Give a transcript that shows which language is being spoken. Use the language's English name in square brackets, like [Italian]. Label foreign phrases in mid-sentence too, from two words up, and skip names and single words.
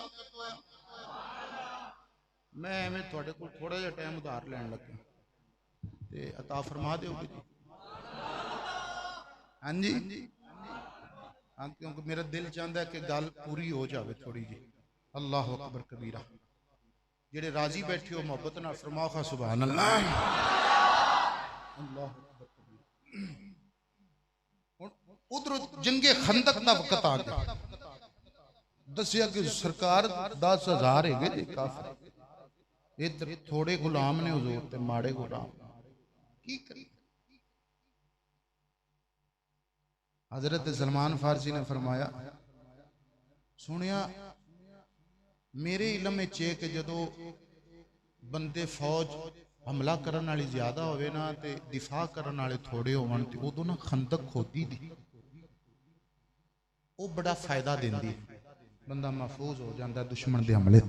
[Punjabi] میں ایویں تہاڈے کول تھوڑا جیہا ٹائم ادھار لین لگا تے عطا فرما دیو گے جی? ہاں جی، ہاں, [Urdu] کیونکہ میرا دل چاہتا ہے کہ [Punjabi] گل پوری ہو جائے تھوڑی جی. [Arabic] الله أكبر كبيرا. [Punjabi] جیہڑے راضی بیٹھے ہو محبت نال فرماؤ کھا [Arabic] سبحان الله. الله أكبر كبيرا. [Punjabi] ادھر جنگِ خندق دا وقت آ گیا، دسیا کہ سرکار 10,000 ہے جی کافر، ادھر تھوڑے غلام نے حضور تے ماڑے غلام کی کری. حضرت سلمان فارسی نے فرمایا سنیا میرے علم میں چے کہ جدوں بندے فوج حملہ کرنے والی زیادہ ہووے نا تے دفاع کرنے والے تھوڑے ہوون تے اودوں نا خندق کھودی دی او بڑا فائدہ دیندی، بندا محفوظ ہو جاتا دشمن کے حملے توں.